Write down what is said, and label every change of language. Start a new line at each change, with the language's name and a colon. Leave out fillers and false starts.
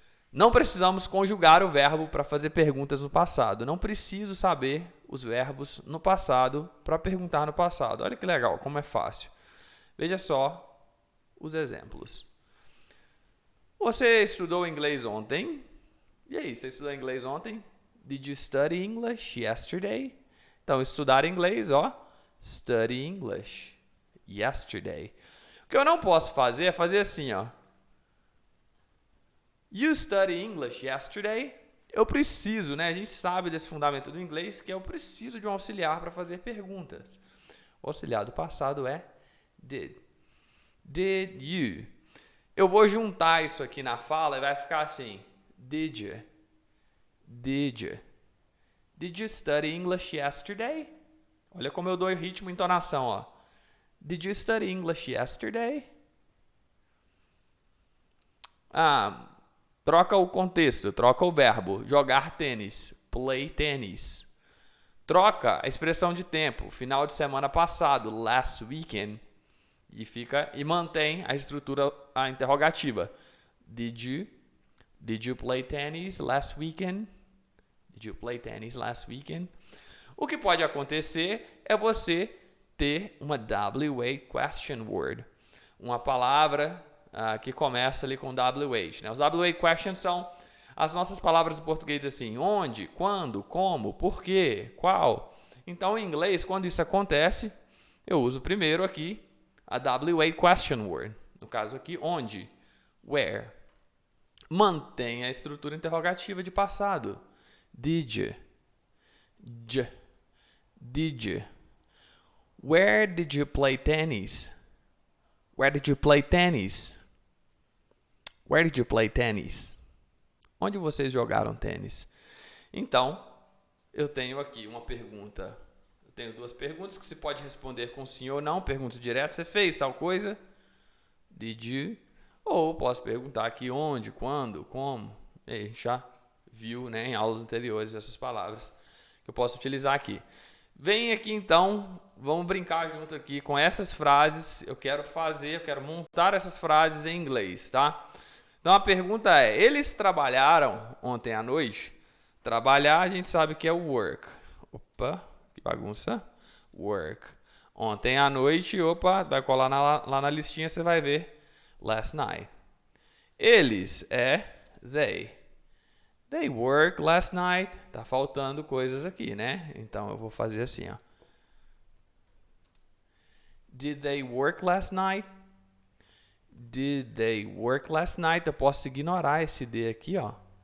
Portuguese: Não precisamos conjugar o verbo para fazer perguntas no passado. Não preciso saber os verbos no passado para perguntar no passado. Olha que legal, como é fácil. Veja só os exemplos. Você estudou inglês ontem? E aí, você estudou inglês ontem?
English: Did you study English yesterday?
Portuguese: Então, estudar inglês, ó.
English: Study English yesterday.
Portuguese: O que eu não posso fazer é fazer assim, ó.
English: You study English yesterday?
Portuguese: Eu preciso, né? A gente sabe desse fundamento do inglês que eu preciso de um auxiliar para fazer perguntas. O auxiliar do passado é did.
English: Did you?
Portuguese: Eu vou juntar isso aqui na fala e vai ficar assim.
English: Did you? Did you? Did you study English yesterday?
Portuguese: Olha como eu dou ritmo e entonação, ó.
English: Did you study English yesterday?
Portuguese: Troca o contexto, troca o verbo. Jogar tênis,
English: play tennis.
Portuguese: Troca a expressão de tempo, final de semana passado,
English: last weekend.
Portuguese: E mantém a estrutura interrogativa.
English: Did you play tennis last weekend? Did you play tennis last weekend?
Portuguese: O que pode acontecer é você ter uma WH question word. Uma palavra que começa ali com WH. Né? Os WH questions são as nossas palavras do português assim. Onde, quando, como, por quê, qual. Então, em inglês, quando isso acontece, eu uso primeiro aqui a WH question word. No caso aqui, onde, where. Mantém a estrutura interrogativa de passado.
English: Did you? Did you? Where did you play tennis? Where did you play tennis? Where did you play tennis?
Portuguese: Onde vocês jogaram tênis? Então, eu tenho aqui uma pergunta. Eu tenho duas perguntas que você pode responder com sim ou não. Perguntas diretas. Você fez tal coisa?
English: Did you?
Portuguese: Ou posso perguntar aqui onde, quando, como. E aí, já viu, né, em aulas anteriores essas palavras que eu posso utilizar aqui. Vem aqui então, vamos brincar junto aqui com essas frases. Eu quero montar essas frases em inglês, tá? Então a pergunta é: eles trabalharam ontem à noite? Trabalhar a gente sabe que é work. Opa, que bagunça. Work. Ontem à noite, opa, vai colar lá na listinha, você vai ver.
English: Last night.
Portuguese: Eles é they.
English: They work last night.
Portuguese: Tá faltando coisas aqui, né? Então eu vou fazer assim, ó.
English: Did they work last night? Did they work last night?
Portuguese: Eu posso ignorar esse D aqui, ó.